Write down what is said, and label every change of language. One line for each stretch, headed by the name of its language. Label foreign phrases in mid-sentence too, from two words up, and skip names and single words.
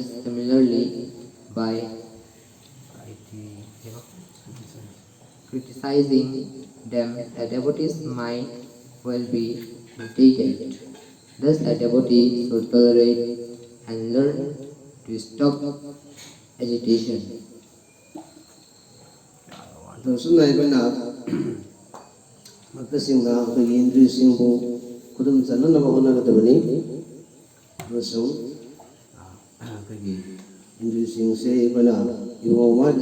English: Similarly, by criticizing them, a devotee's mind will be irritated. Thus, a devotee should tolerate and learn to stop agitation.
Manipuri: Sumna aikoina maktasingda akoigi indriyasingbu khudum chananaba honagadabani amasung akoigi indriyasingse aikoina ibomamagi